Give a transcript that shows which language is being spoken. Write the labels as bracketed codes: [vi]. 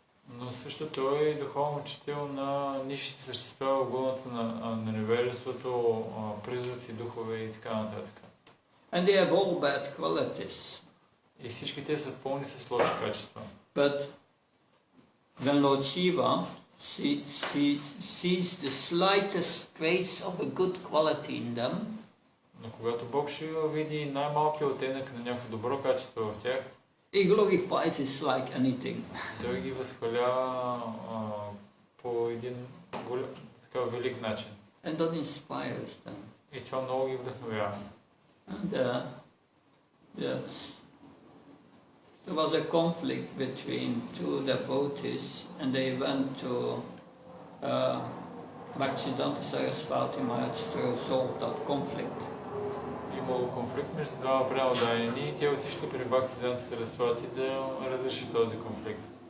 [bg] Но също той е духовен учител на нисшите същества, огънната на невежеството, призраци, духове и така нататък. [en] And they have all bad qualities. [bg] И всички те са пълни с лоши качества. [en] But when Lord Shiva sees the slightest trace of a good quality in them, [bg] Но когато Бог Шива види най-малкият оттенък на някакво добро качество в тях, [en] he glorifies it like anything. [bg] той ги възхвалява по един така велик начин. [en] And that inspires them. [bg] И това много ги вдъхновява. [en] And there was a conflict between two devotees, and they went to Bhaktisiddhanta Saraswati Maharaj to resolve that conflict. [bg] Имало конфликт между двама преданодарени и те отишли при Бхактисиданта Сарасвати да разреши този конфликт.